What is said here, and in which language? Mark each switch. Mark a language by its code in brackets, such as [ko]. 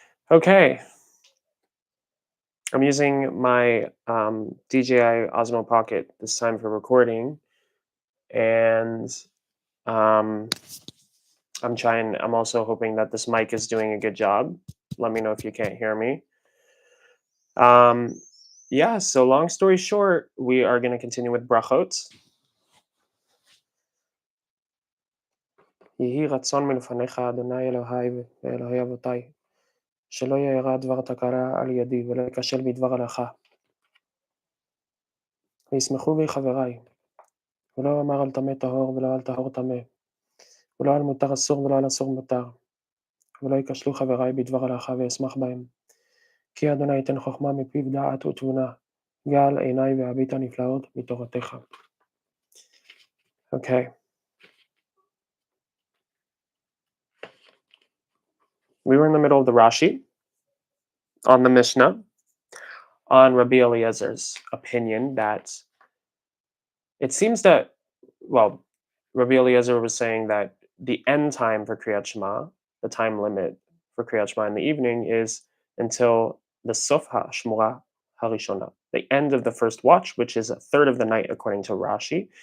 [en] Okay, I'm using my DJI Osmo Pocket this time for recording, and um, I'm also hoping that this mic is doing a good job. Let me know if you can't hear me. Um, yeah, so long story short, we are going to continue with Brachot. [he] יהי רצון מלפניך, אדוני אלוהי ואלוהי אבותי, שלא יארע דבר תקלה על ידי, ולא אכשל בדבר הלכה. וישמחו בי חברי, ולא אמר על טמא טהור, ולא על טהור טמא, ולא על מותר אסור, ולא על אסור מותר, ולא יכשלו חברי בדבר הלכה, ואשמח בהם. כי אדוני ייתן חכמה מפיו דעת ותבונה, גל עיני והביט הנפלאות מתורתך. [en] Okay, we were in the middle of the Rashi on the Mishnah on Rabbi Eliezer's opinion that it seems that, well, Rabbi Eliezer was saying that the end time for Kriyat Shema, the time limit for Kriyat Shema in the evening, is until the Sof HaShmura Harishona, the end of the first watch, which is a third of the night, according to Rashi.